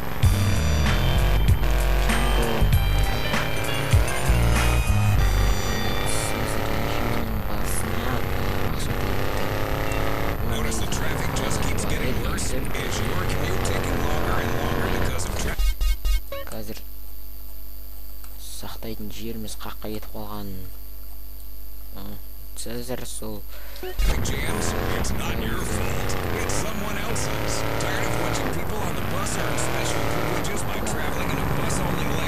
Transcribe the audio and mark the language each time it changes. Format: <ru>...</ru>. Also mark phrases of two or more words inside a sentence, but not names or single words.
<en>Notice the traffic just keeps getting worse. Is your commute taking longer and longer because of traffic?</en> <kk>Қазір сақтайтын жеріміз қаққа кетіп қалған. Қазір сол</kk> <en>Jams, it's not your fault. It's someone else's. Tired of watching people on the bus earn special privileges by traveling in a bus only</en>